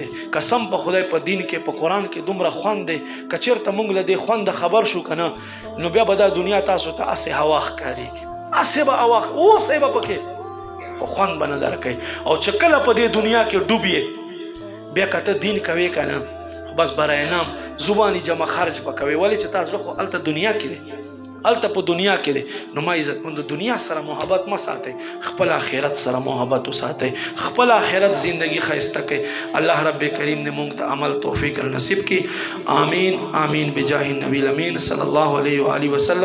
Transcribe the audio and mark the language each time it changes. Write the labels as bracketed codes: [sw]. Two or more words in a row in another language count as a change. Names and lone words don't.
[ps] قسم په خدای په دین کې په قرآن کې دومره خوند دی که چېرته موږ له دې خونده خبر شو که نه نو بیا به دا دنیا تاسو ته هسې هوا ښکارېږي، هسې به هوا اوسئ به پکې خو خوند به نه درکوي. او چې کله په دې دنیا کې ډوب یې بیا که ته دین کوې که نه بس [ur] برای نام زبانی جمع خرج [ps] به کوې. ولې چې تا زړه خو هلته دنیا کې دی، هلته په دنیا کې دی. نو ما عزتمندو دنیا سره محبت مه ساتئ، خپل آخرت سره محبت وساتئ، خپل آخرت زندگی ښایسته کړئ. الله رب کریم دې موږ ته عمل توفیق نصیب کړي. [ar] آمین آمین بجاه النبی الامین صلی الله علیه و آله وسلم.